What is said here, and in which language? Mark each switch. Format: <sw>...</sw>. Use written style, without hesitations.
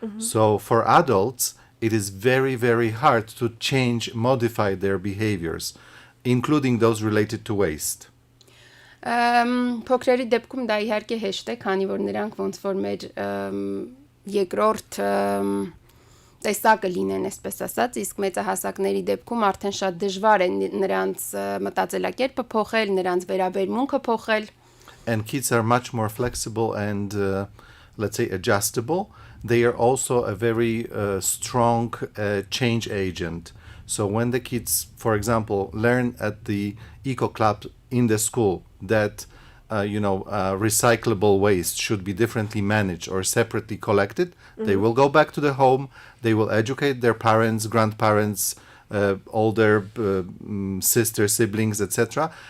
<en>So for adults, it is very, very hard to change, modify their behaviors, including those related to waste.</en> <hy>Փոքրերի դեպքում դա իհարկե հեշտ է, քանի որ նրանք ոնց որ մեր երկրորդ տեսակը լինեն, այսպես ասած, իսկ մեծահասակների դեպքում արդեն շատ դժվար է նրանց մտածելակերպը փոխել, նրանց վերաբերմունքը փոխել.</hy> <en>And kids are much more flexible and, let's say, adjustable. They are also a very strong change agent. So when the kids, for example, learn at the eco club in the school that recyclable waste should be differently managed or separately collected, they will go back to the home, they will educate their parents, grandparents, older sisters, siblings, etc.</en>